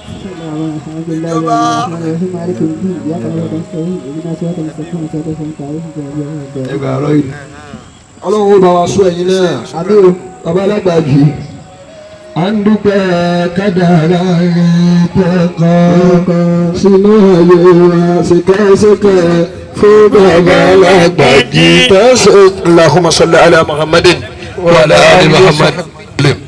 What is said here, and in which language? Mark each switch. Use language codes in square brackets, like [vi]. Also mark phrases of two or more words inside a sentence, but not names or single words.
[yo] Ọlọ́run ó bá wa sọ ẹ̀yin náà bàbá alágbàjì à ń dúpẹ́ kádàrá rẹ̀ pẹ̀kan sínú ayé wa ṣìkẹ́ṣìkẹ́ fún bàbá alágbàjì tẹ̀sán. [ar] اللهم صل على محمد وعلى آل محمد.